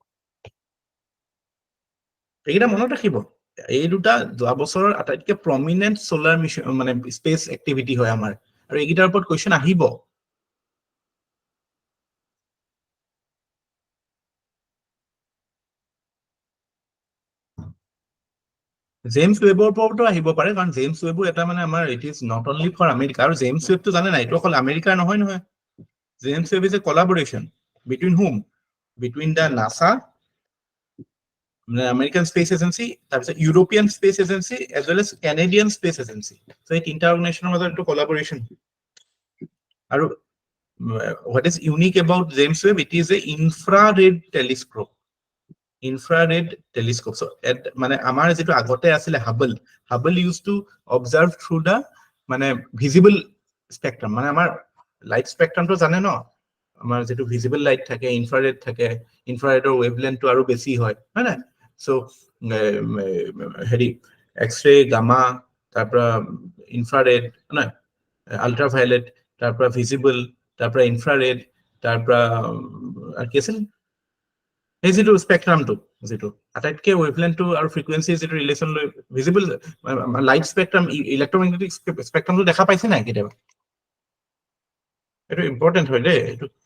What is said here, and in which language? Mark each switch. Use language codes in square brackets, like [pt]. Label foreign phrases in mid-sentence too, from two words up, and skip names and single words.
[as] এইটা মনত ৰাখিব এই দুটা যোৱা বছৰৰ আটাইতকৈ [en] prominent solar mission [as] মানে [en] space activity [as] হয় আমাৰ আৰু এইগিটাৰ ওপৰত কোৱেশ্চন আহিব জেমস ওয়েবৰ ওপৰতো আহিব পাৰে কাৰণ জেমস ওয়েবো এটা মানে আমাৰ [en] it is not only for America [as] আৰু জেমস ওয়েবটো জানে নাই এইটো অকল আমেৰিকাৰ নহয় নহয় [en] James Webb is a collaboration between whom between the NASA American Space Agency, [as] তাৰপিছত [en] European Space Agency, as well as Canadian Space Agency. [as] So এই তিনিটা অৰ্গেনাইজেশ্যনৰ মাজত এইটো collaboration. [en] আৰু what is unique about James Webb? It is a infrared telescope. Infrared telescope. So [as] মানে আমাৰ যেটো আগতে আছিল [en] Hubble used to observe through the মানে visible spectrum. [as] মানে আমাৰ [en] light spectrum [as] তো জানে ন, আমাৰ যেটো [en] visible light [as] থাকে, infrared থাকে, infraredৰ wavelength তো আৰু বেছি হয় না? [en] So হেৰি x-ray, gamma, তাৰপৰা infrared না, ultraviolet, [as] তাৰপৰা visible, তাৰপৰা infrared, তাৰপৰা আৰু কি আছিল এই যেটো স্পেকট্ৰামটো যেটো আটাইতকে ওয়েভলেন্থটো আৰু ফ্ৰিকুৱেন্সি যেটো ৰিলেশন লৈ [en] visible light spectrum electromagnetic [as] স্পেকট্ৰামটো দেখা পাইছে নাই কেতিয়াবা? এটা ইম্পৰ্টেন্ট হয় দেই এইটো।